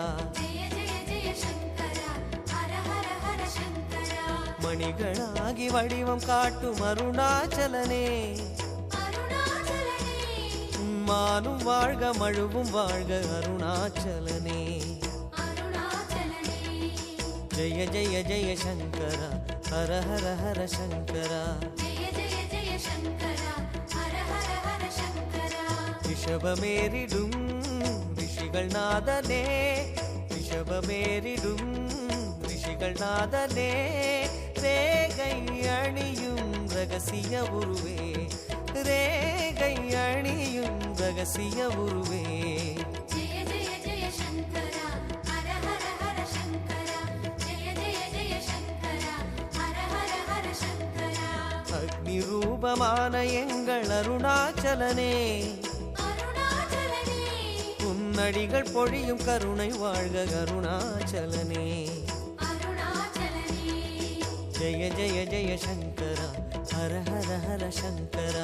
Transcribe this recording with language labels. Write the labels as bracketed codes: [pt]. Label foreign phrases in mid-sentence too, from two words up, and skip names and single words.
[sa] जय जय जय शङ्करा हर हर हर शङ्करा [ta] மணிகளாகி வடிவம் காட்டும் அருணாச்சலனே अरुणाचलने மானும் வாழ்க மழுவும் வாழ்க அருணாச்சலனே अरुणाचलने [sa] जय जय जय शङ्कर हर हर हर शङ्करा जय जय जय शङ्करा हर हर हर शङ्करा [ta] ரிஷபமேறிடும் ரிஷிகள் நாதனே ரிஷபமேறிடும் ரிஷிகள் நாதனே ரேகை அணியும் ரகசிய உருவே ரேகை அணியும் ரகசிய உருவே [sa] जय जय जय शङ्करा हर हर हर शङ्करा जय जय जय शङ्करा हर हर हर शङ्करा [ta] அக்னி ரூபமான எங்கள் அருணாச்சலனே अरुणाचलने உன்னடிகள் பொழியும் கருணை வாழ்க அருணாச்சலனே अरुणाचलने [sa] जय जय जय शङ्करा हर हर हर शङ्करा